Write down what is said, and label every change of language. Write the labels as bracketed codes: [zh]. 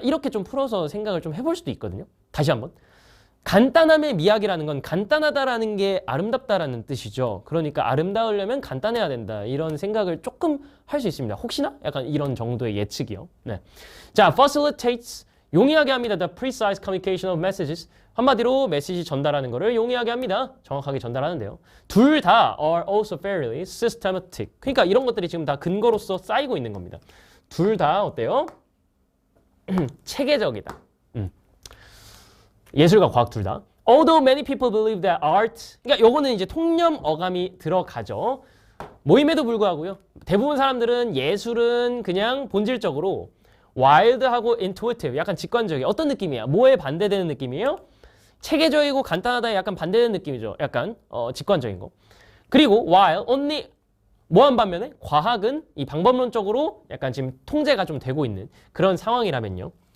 [ko] 이렇게 좀 풀어서 생각을 좀 해볼 수도 있거든요. 다시 한번. 간단함의 미학이라는 건 간단하다라는 게 아름답다라는 뜻이죠. 그러니까 아름다우려면 간단해야 된다. 이런 생각을 조금 할 수 있습니다. 혹시나? 약간 이런 정도의 예측이요. [en] 네. 자, facilitates. [ko] 용이하게 합니다. [en] The precise communication of messages. [ko] 한마디로 메시지 전달하는 거를 용이하게 합니다. 정확하게 전달하는데요. 둘 다 [en] are also fairly systematic. [ko] 그러니까 이런 것들이 지금 다 근거로서 쌓이고 있는 겁니다. 둘 다 어때요? 체계적이다. 예술과 과학 둘 다. [en] Although many people believe that art. [ko] 그러니까 요거는 이제 통념 어감이 들어가죠. 모임에도 불구하고요. 대부분 사람들은 예술은 그냥 본질적으로 wild하고 intuitive, 약간 직관적이에요. 어떤 느낌이야? 뭐에 반대되는 느낌이에요? 체계적이고 간단하다에 약간 반대되는 느낌이죠. 약간 직관적인 거. 그리고 [en] while only [ko] 뭐한 반면에 과학은 이 방법론적으로 약간 지금 통제가 좀 되고 있는 그런 상황이라면요.